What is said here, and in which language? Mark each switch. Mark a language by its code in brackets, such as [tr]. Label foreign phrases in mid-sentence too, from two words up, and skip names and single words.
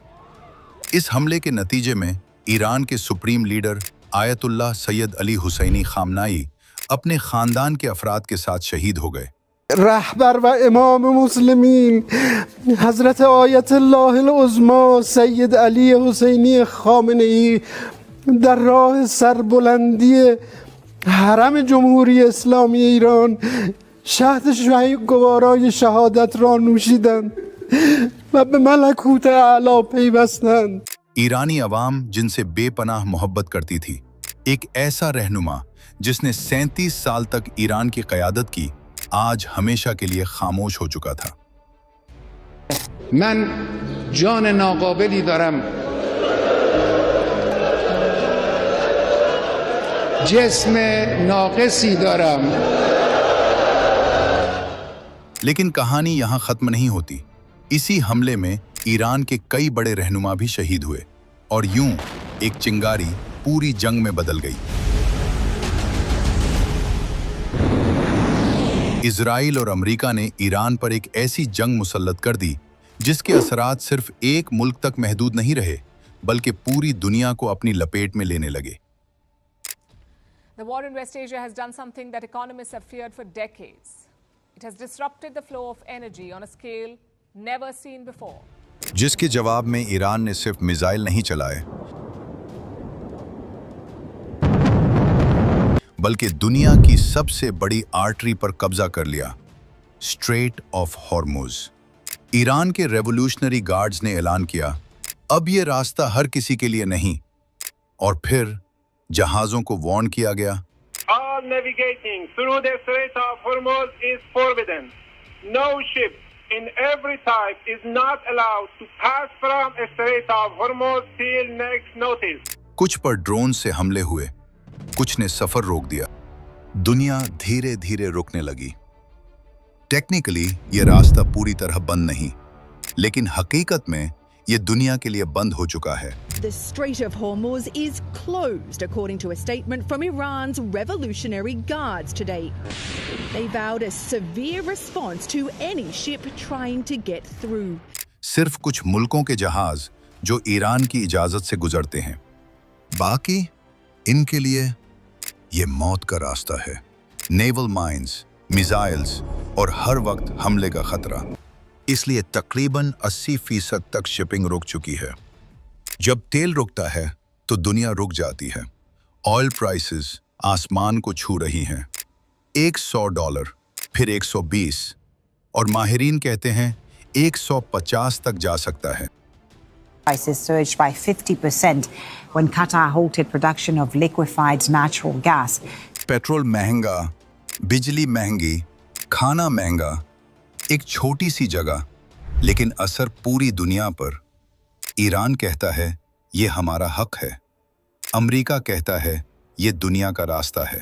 [hi] इस हमले के नतीजे में ईरान के सुप्रीम लीडर आयतुल्लाह सैयद अली हुसैनी खामनाई अपने खानदान के अफराद के साथ शहीद हो गए। रहबर व इमाम मुस्लिमीन हजरत आयतुल्लाह उज़्मा सैयद अली हुसैनी खामेनेई [fa] در راه سربلندی حرم جمهوری اسلامی ایران شهد شهید گوارای شهادت را نوشیدند و به ملکوت اعلی پیوستند. [hi] ईरानी अवाम जिनसे बेपनाह मोहब्बत करती थी, एक ऐसा रहनुमा जिसने 37 साल तक ईरान की क़यादत की, आज हमेशा के लिए खामोश हो चुका था। [fa] من جان ناقابلی دارم، جسم ناقصی دارم. [hi] लेकिन कहानी यहाँ खत्म नहीं होती। इसी हमले में ईरान के कई बड़े रहनुमा भी शहीद हुए और यूं एक चिंगारी पूरी जंग में बदल गई। इजराइल और अमेरिका ने ईरान पर एक ऐसी जंग मुसल्लत कर दी जिसके असरात सिर्फ एक मुल्क तक महदूद नहीं रहे, बल्कि पूरी दुनिया को अपनी लपेट में लेने लगे। [en] The war in West Asia has done something that economists have feared for decades. It has disrupted the flow of energy on a scale never seen before. [hi] जिसके जवाब में ईरान ने सिर्फ मिसाइल नहीं चलाए, बल्कि दुनिया की सबसे बड़ी आर्टरी पर कब्जा कर लिया, स्ट्रेट ऑफ हॉर्मुज। ईरान के रेवोल्यूशनरी गार्ड्स ने ऐलान किया, अब ये रास्ता हर किसी के लिए नहीं। और फिर जहाजों को वार्न किया गया, [en] All navigating through the Strait of Hormuz is forbidden. No ship in every type is not allowed to pass from Strait of Hormuz till next notice. [hi] कुछ पर ड्रोन से हमले हुए, कुछ ने सफर रोक दिया। दुनिया धीरे धीरे रुकने लगी। टेक्निकली ये रास्ता पूरी तरह बंद नहीं, लेकिन हकीकत में ये दुनिया के लिए बंद हो चुका है। [en] The Strait of Hormuz is closed, according to a statement from Iran's Revolutionary Guards today. They vowed a severe response to any ship trying to get through. [hi] सिर्फ कुछ मुल्कों के जहाज जो ईरान की इजाजत से गुजरते हैं, बाकी इनके लिए ये मौत का रास्ता है। [en] naval mines, [hi] मिसाइल्स और हर वक्त हमले का खतरा, इसलिए तकरीबन 80% तक शिपिंग रुक चुकी है। जब तेल रुकता है तो दुनिया रुक जाती है। [en] oil prices [hi] आसमान को छू रही हैं। $100, फिर 120 और माहिरीन कहते हैं 150 तक जा सकता है। [en] Prices surged by 50% when Qatar halted production of liquefied natural gas. [hi] पेट्रोल महंगा, बिजली महंगी, खाना महंगा, एक छोटी सी जगह लेकिन असर पूरी दुनिया पर। ईरान कहता है ये हमारा हक है। अमेरिका कहता है ये दुनिया का रास्ता है।